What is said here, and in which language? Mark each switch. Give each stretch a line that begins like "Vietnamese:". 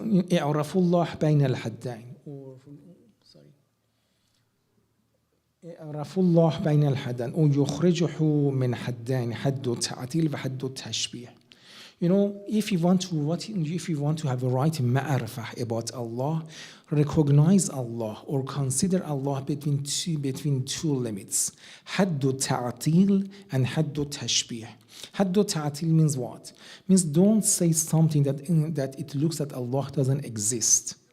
Arabic: I'rafullah bayna al-haddain. اعرفوا الله بين الحدين أو يخرجه من حدين حد التعطيل وحد التشبيه.
English: If you want to have a right ma'arifah about Allah, recognize Allah or consider Allah between two limits,
Arabic: حد التعطيل
English: and
Arabic: حد التشبيه. حد التعطيل
English: means what? Means don't say something that it looks that Allah doesn't exist.